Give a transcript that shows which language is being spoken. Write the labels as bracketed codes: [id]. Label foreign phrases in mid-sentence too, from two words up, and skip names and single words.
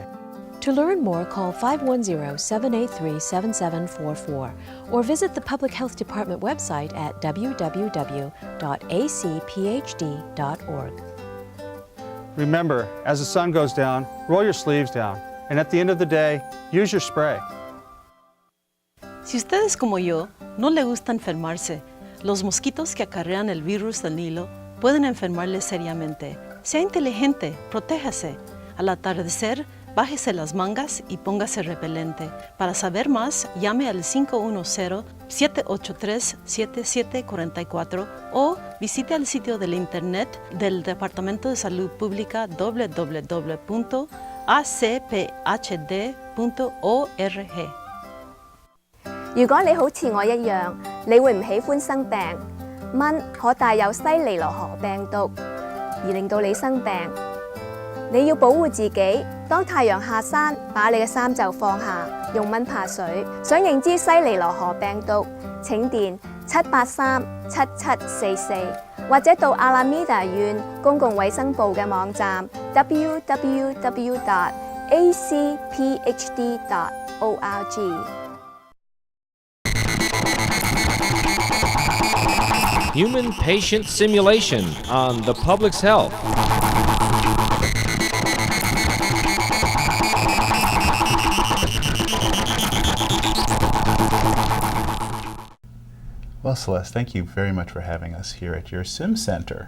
[en] To learn more, call 510-783-7744 or visit the Public Health Department website at www.acphd.org. Remember, as the sun goes down, roll your sleeves down. And at the end of the day, use your spray. [es] Si ustedes como yo no le gusta enfermarse, los mosquitos que acarrean el virus del Nilo pueden enfermarle seriamente. Sea inteligente, protéjase. Al atardecer, bájese las mangas y póngase repelente. Para saber más, llame al 510-783-7744 o visite el sitio de internet del Departamento de Salud Pública www.acphd.org. [yue] 如果你好似我一樣，你會唔喜歡生病？蚊可帶有西尼羅河病毒，而令到你生病。你要保護自己，當太陽下山，把你嘅衫袖放下，用蚊怕水。想認知西尼羅河病毒，請電783-7744，或者到 Alameda 縣公共衛生部嘅網站 www.acphd.org。 [en] Human patient simulation on the public's health. Well, Celeste, thank you very much for having us here at your Sim Center.